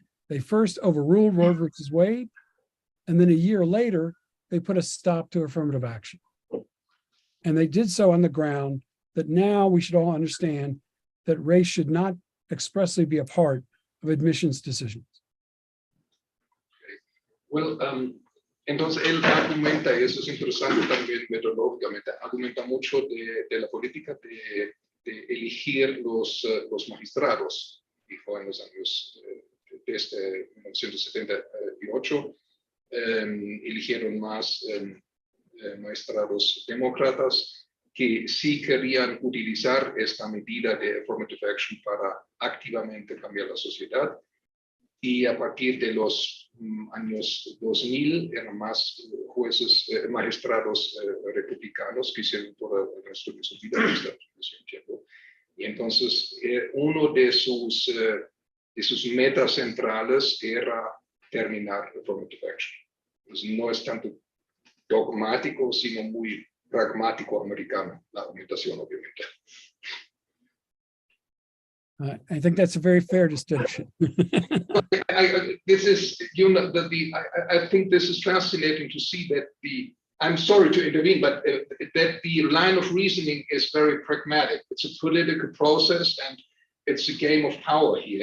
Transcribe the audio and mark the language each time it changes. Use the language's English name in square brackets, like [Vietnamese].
[English] They first overruled Roe versus Wade, and then a year later, they put a stop to affirmative action. And they did so on the ground that now we should all understand that race should not expressly be a part of admissions decisions. [Spanish] Well, entonces él argumenta, y eso es interesante también metodológicamente, argumenta mucho de la política de elegir los magistrados. Dijo en los años desde 1978, eligieron más magistrados demócratas que sí querían utilizar esta medida de affirmative action para activamente cambiar la sociedad. Y a partir de los años 2000 eran más jueces, magistrados republicanos que hicieron todo el resto de su vida en Estados Unidos. Y entonces uno de sus metas centrales era terminar affirmative action. Entonces no es tanto dogmático, sino muy pragmático americano, la argumentación, obviamente. [English] I think that's a very fair distinction. This is, you know, I think this is fascinating to see that I'm sorry to intervene, but that the line of reasoning is very pragmatic. It's a political process and it's a game of power here.